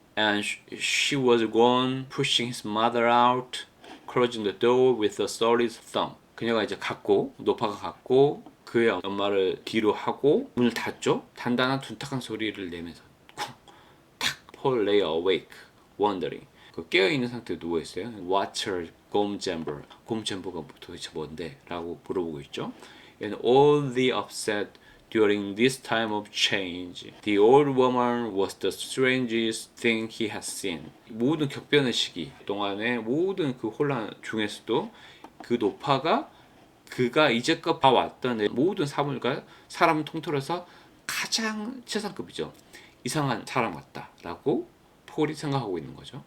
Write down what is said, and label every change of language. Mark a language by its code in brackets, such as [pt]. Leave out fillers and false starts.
[en] And she was gone, pushing his mother out. Closing the door with a solid thumb. [ko] 그녀가 이제 노파가 갔고 그의 엄마를 뒤로 하고 문을 닫죠. 단단한 둔탁한 소리를 내면서 탁. [en] Paul lay awake, wondering. [ko] 깨어 있는 상태에 누워 있어요. [en] What's her gum chamber? [ko] gum chamber가 도대체 뭔데? 라고 물어보고 있죠. [en] And all the upset during this time of change, the old woman was the strangest thing he had seen. [ko] 모든 격변의 시기 동안의 모든 그 혼란 중에서도 그 노파가 그가 이제껏 봐왔던 모든 사물과 사람을 통틀어서 가장 최상급이죠. 이상한 사람 같다라고 폴이 생각하고 있는 거죠.